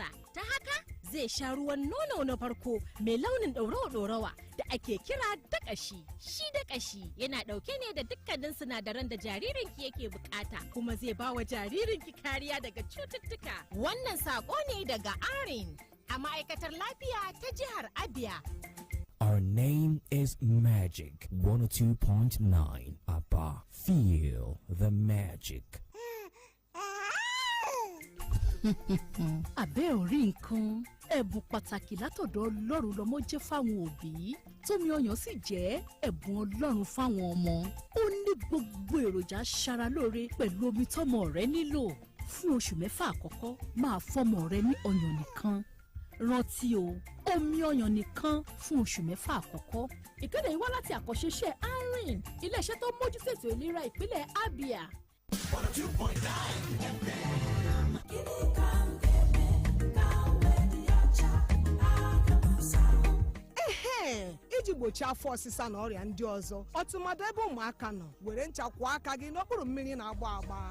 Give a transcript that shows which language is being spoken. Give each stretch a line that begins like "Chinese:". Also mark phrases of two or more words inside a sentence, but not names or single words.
Hausa: Ta haka zai sha ruwan nono na farko mai launin ɗorawa-ɗorawa da ake kira daƙashi. Shi daƙashi yana ɗauke ne da dukkanin sinadaran da jaririnki yake bukata, kuma zai ba wa jaririnki kariya daga cututtuka. Wannan saƙo ne daga ARIN a ma'aikatar lafiya ta jihar Abia.
English: Our name is Magic 102.9 ABBA. Feel the magic.
Yoruba: Àbẹ́ orí nǹkan ẹ̀bùn pàtàkì látọ̀dọ̀ Ọlọ́run lọ́mọ jẹ́ fáwọn òbí tómi ọyàn sì jẹ́ ẹ̀bùn Ọlọ́run fáwọn ọmọ. Ó ní gbogbo èròjà aṣaralóore pẹ̀lú omi tọ́mọ rẹ nílò. Fún oṣù 6 àkọ́kọ́ máa fọ́mọ rẹ ní ọyàn nìkan. Rántí o, omi ọyàn nìkan fún oṣù 6 àkọ́kọ́. Ìkéde yìí wá láti àkọ́ṣeṣẹ́ ARIN, ilé-iṣẹ́ tó mójútó ètò ìlera ìpínlẹ̀ Abia. 102.9
Igbo: iji gbochie afọ ọsịsa na ọrịa ndị ọzọ, ọtụmadụ ebe ụmụaka nọ, were ncha kwụọ aka gị n'okpuru mmiri na-agba agba.